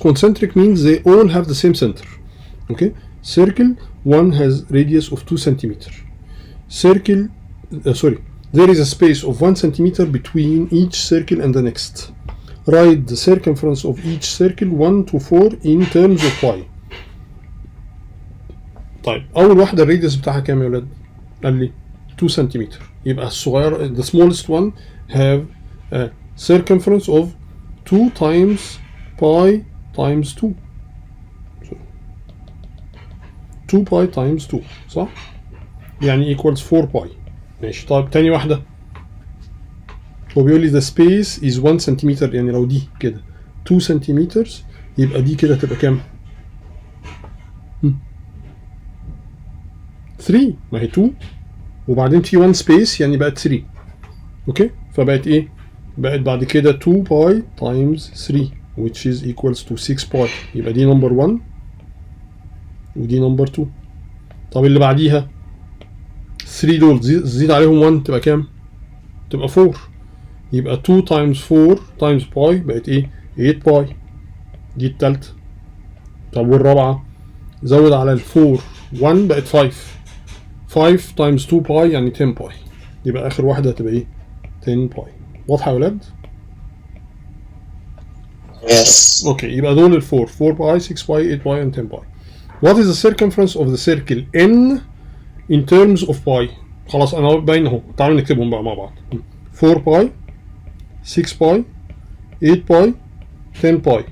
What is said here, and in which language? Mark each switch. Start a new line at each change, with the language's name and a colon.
English: Concentric means they all have the same center. Okay, circle 1 has radius of 2 centimeter. Circle there is a space of 1 centimeter between each circle and the next. Write the circumference of each circle 1 to 4 in terms of pi.
Arabic: طيب اول واحده الراديوس بتاعها كام يا ولاد؟ قال لي 2 سنتيمتر، يبقى الصغير
English: the smallest one have a circumference of 2 times pi times 2.
Arabic: 2 pi times 2 صح؟ يعني equals 4 pi. ماشي، طيب تاني واحدة هو بيقول لي
English: the space is 1
Arabic: سنتيمتر، يعني لو دي كده 2 سنتيمتر يبقى دي كده تبقى كام؟ 3، ما هي 2 وبعدين في 1 space يعني بقت 3. اوكي، فبقت ايه؟ بقت بعد كده 2 باي تايمز 3
English: which is equals to
Arabic: 6 باي. يبقى دي نمبر 1 ودي نمبر 2. طب اللي بعديها 3 دول زيد عليهم 1 تبقى كام؟ تبقى 4. يبقى 2 تايمز 4 تايمز باي بقت ايه؟ 8 باي. دي التالتة. طب والرابعة زود على ال 4 1 بقت 5. 5 تايمز 2 باي يعني 10 باي. يبقى آخر واحدة هتبقى ايه؟ 10 باي. واضحة يا ولاد؟
English: Yes.
Arabic: اوكي يبقى دول ال 4 باي 6 باي 8 باي and 10 باي.
English: What is the circumference of the circle n in terms of pi?
Arabic: خلاص انا باين اهو. تعالوا نكتبهم بقى مع بعض. 4 باي 6 باي 8 باي 10 باي.